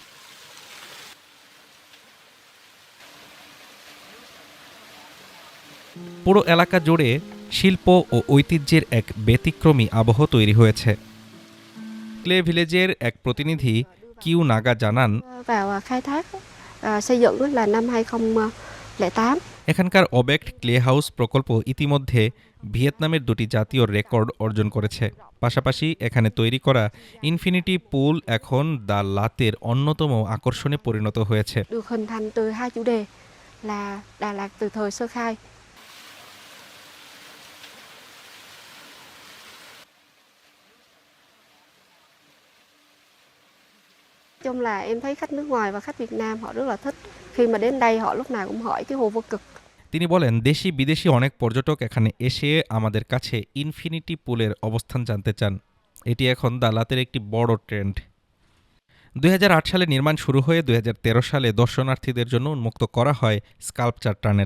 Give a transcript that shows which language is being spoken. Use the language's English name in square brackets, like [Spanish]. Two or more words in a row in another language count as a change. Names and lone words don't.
[Bangla] পুরো এলাকা জুড়ে শিল্প ও ঐতিহ্যের এক ব্যতিক্রমী আবহ তৈরি হয়েছে। ক্লে ভিলেজের এক প্রতিনিধি কিউ নাগা জানান, [Vietnamese] vào khai thác xây dựng là năm 2008. [Bangla] এখানকার অবেক্ট ক্লে হাউস প্রকল্প ইতিমধ্যে ভিয়েতনামের দুটি জাতীয় রেকর্ড অর্জন করেছে। পাশাপাশি এখানে তৈরি করা ইনফিনিটি পুল এখন দ্য লাতের অন্যতম আকর্ষণে পরিণত হয়েছে। [Vietnamese] Được hình thành từ hai chủ đề là Đà Lạt từ thời sơ khai. Chung là em thấy khách nước ngoài và khách Việt Nam họ rất là thích. Khi mà đến đây họ lúc nào cũng hỏi cái hồ vô cực. [Bangla] তিনি বলেন, দেশি বিদেশি অনেক পর্যটক এখানে এসে আমাদের কাছে ইনফিনিটি পুলের অবস্থান জানতে চান। এটি এখন দ্য লাতের একটি বড় ট্রেন্ড। 2008 সালে নির্মাণ শুরু হয়ে 2013 সালে দর্শনার্থীদের জন্য উন্মুক্ত করা হয় স্কাল্পচার টানেল।